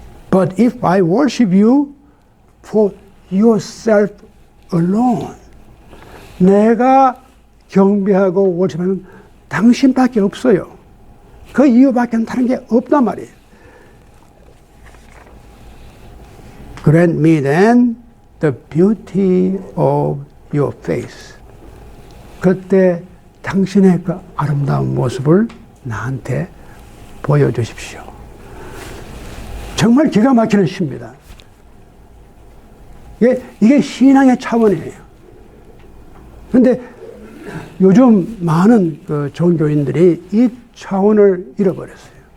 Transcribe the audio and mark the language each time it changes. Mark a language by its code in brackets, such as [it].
[en] But if I worship you yourself alone. [ko] 내가 경배하고 월십하는 당신밖에 없어요. 그 이유밖에 다른 게 없단 말이에요. [en] Grant me then the beauty of your face. [ko] 그때 당신의 그 아름다운 모습을 나한테 보여주십시오. 정말 기가 막히는 시입니다. 이게 신앙의 차원이에요. 그런데 요즘 많은 그 종교인들이 이 차원을 잃어버렸어요.